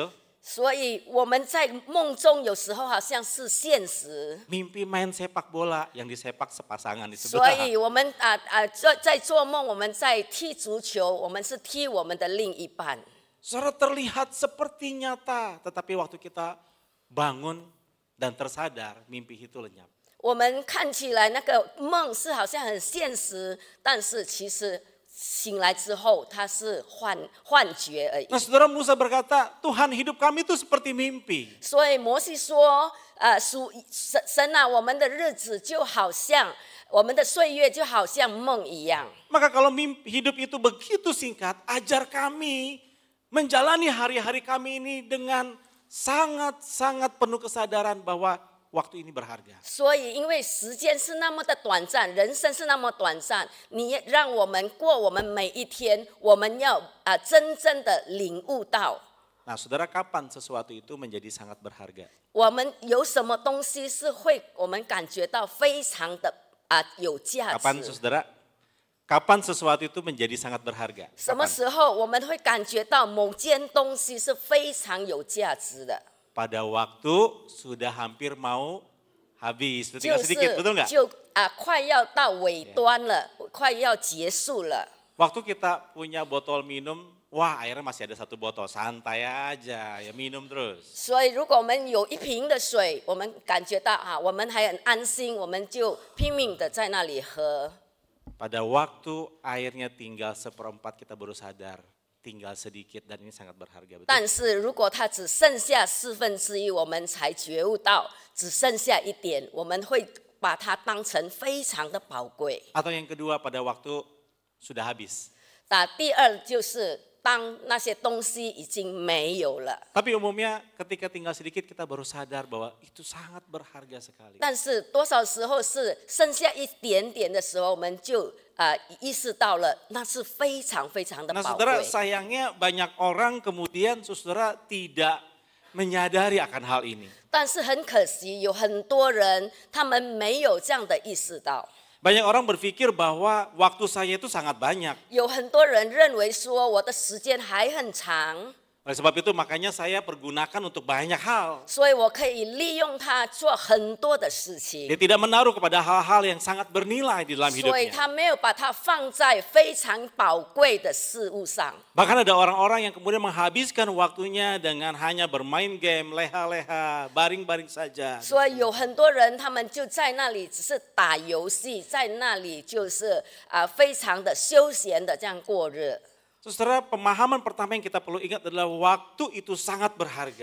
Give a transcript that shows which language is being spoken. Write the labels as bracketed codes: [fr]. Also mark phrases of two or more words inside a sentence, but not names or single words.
[zh] 所以我们在梦中有时候好像是现实。 [id] Mimpi main sepak bola yang disepak sepasangan di [zh] 所 [id] sebelah. [zh] 以我们在做梦，我们在踢足球，我们是踢我们的另一半。 [id] Saudara terlihat seperti nyata, tetapi waktu kita bangun dan tersadar, mimpi itu lenyap. [zh] 我们看起来那个梦是好像很现实，但是其实醒来之后，它是幻觉而已。 [id] Nah saudara, Musa berkata, Tuhan hidup kami itu seperti mimpi. [zh] 所以摩西说，神啊，我们的日子就好像我们的岁月就好像梦一样。 [id] Maka kalau hidup itu begitu singkat, ajar kami menjalani hari-hari kami ini dengan sangat-sangat penuh kesadaran bahwa waktu ini berharga. [zh] 所以，因为时间是那么的短暂，人生是那么短暂，你让我们过我们每一天，我们要真正的领悟到。 [id] Nah saudara, kapan sesuatu itu menjadi sangat berharga? [zh] 我们有什么东西是会我们感觉到非常的有价 [id] Kapan [zh] 值？ [id] saudara? Kapan sesuatu itu menjadi sangat berharga? [zh] 什么 [id] Kapan? [zh] 时候我们会感觉到某件东西是非常有价值的？ [id] Pada waktu sudah hampir mau habis, [zh] 就 [id] tinggal sedikit, betul nggak? [zh] 就快要到尾端了，快要结束了。 [id] Waktu kita punya botol minum, wah airnya masih ada satu botol, santai aja, ya minum terus. [zh] 所以，如果我们有一瓶的水，我们感觉到我们还很安心，我们就拼命的在那里喝。 [id] Pada waktu airnya tinggal 1/4 kita baru sadar, tinggal sedikit dan ini sangat berharga. Betul? [zh] 但是如果它只剩下1/4，我们才觉悟到只剩下一点，我们会把它当成非常的宝贵。 [id] Atau yang kedua, pada waktu sudah habis. [zh] 第二就是当那些东西已经没有了， [id] Tapi umumnya ketika tinggal sedikit kita baru sadar bahwa itu sangat berharga sekali. [zh] 但是多少时候是剩下一点点的时候，我们就意识到了那是非常非常的 [id] Nah [zh] 宝 [id] saudara, [zh] 贵。 [id] sayangnya banyak orang kemudian saudara tidak menyadari akan hal ini. [zh] 但是很可惜，有很多人他们没有这样的意识到。 [id] Banyak orang berpikir bahwa waktu saya itu sangat banyak. [zh] 有很多人认为说我的时间还很长， [id] Oleh sebab itu makanya saya pergunakan untuk banyak hal. [zh] 所以我可以利用它做很多的事 [id] Dia [zh] 情， [id] tidak menaruh kepada hal-hal yang sangat bernilai di dalam [zh] 所以 [id] hidupnya. [zh] 他没有把它放在非常宝贵的事物上。 [id] Bahkan ada orang-orang yang kemudian menghabiskan waktunya dengan hanya bermain game, leha-leha, baring-baring saja. [zh] 所以有很多人他们就在那里只是打游戏，在那里就是非常的休闲的这样过日。 [id] Saudara, pemahaman pertama yang kita perlu ingat adalah waktu itu sangat berharga.